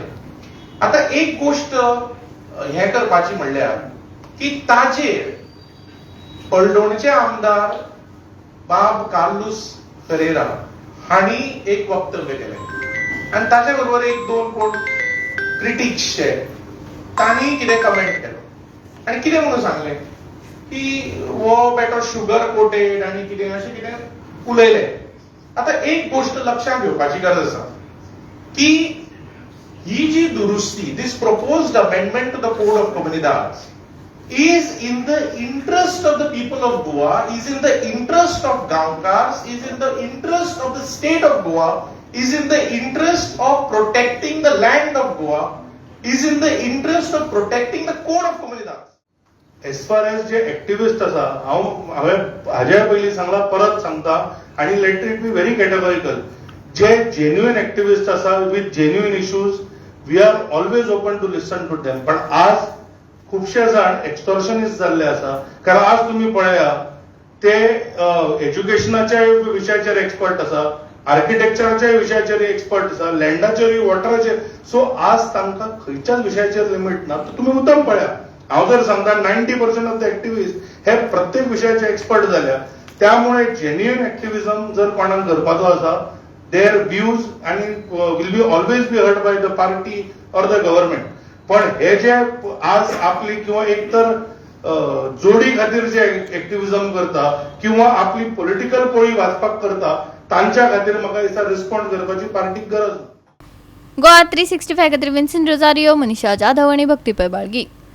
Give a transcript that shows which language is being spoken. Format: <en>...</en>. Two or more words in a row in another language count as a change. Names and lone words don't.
<kok>आता एक गोष्ट हे करपाची म्हणल्यार की ताजेर पलडोणचे आमदार बाब कार्लोस फेरेरा हांणी एक वक्तव्य केलें आनी ताचे बरोबर एक दोन कोण क्रिटिक्सचे तांणी कितें कमेंट केलो आनी कितें म्हणून सांगलें की वो बेटो</kok> <en>sugar coated</en> <kok>आनी कितें अशें कितें उलयले. आता एक गोष्ट लक्षात घेवपाची गरज आसा की ही जी दुरुस्ती</kok> <en>this proposed amendment to the code of communities is in the interest of the people of Goa, is in the interest of Gaonkars, is in the interest of the state of Goa, is in the interest of protecting the land of Goa, is in the interest of protecting the code of communities. As far as</en> <kok>जे एक्टिविस्ट आसा हांवें हाज्या पयलीं सांगला परत सांगता आनी</kok> <en>let it be very categorical.</en> <kok>जे जेन्युइन एक्टिविस्ट आसा</kok> <en>with genuine issues we are always open to listen to them.</en> <kok>पण आज खुबशे जाण एक्सटॉर्शनिस्ट जाल्ले आसा. कारण आज तुम्ही पळया ते एज्युकेशनाच्या विशयाचेर एक्सपर्ट आसा, आर्किटेक्चराच्या विशयाचेर एक्सपर्ट आसा, लँडाचेर वॉटराचेर. सो आज तांकां खंयच्याच विशयाचेर लिमीट ना. तुम्ही उत्तम पळया हांव जर सांगता</kok> <en>90% of the activist</en> <kok>हे प्रत्येक विशयाचे एक्सपर्ट जाल्या. त्यामुळे जेन्युइन एक्टिविजम जर कोणाक करपाचो आसा</kok> <en>their views</en> <kok>आनी</kok> <en>will be always be heard by the party or the government.</en> <kok>पण हे जे आज आपली किंवा एकतर जोडी खातीर जे एक्टिविजम करता किंवा आपली पॉलिटिकल पोळी वाचपाक करता तांच्या खातीर म्हाका दिसता रिस्पॉन्ड करपाची पार्टीक गरज ना. गोवा 365 खातीर विन्सेंट रोजारियो, मनीषा जाधव आनी भक्ती पै बाळगी.</kok>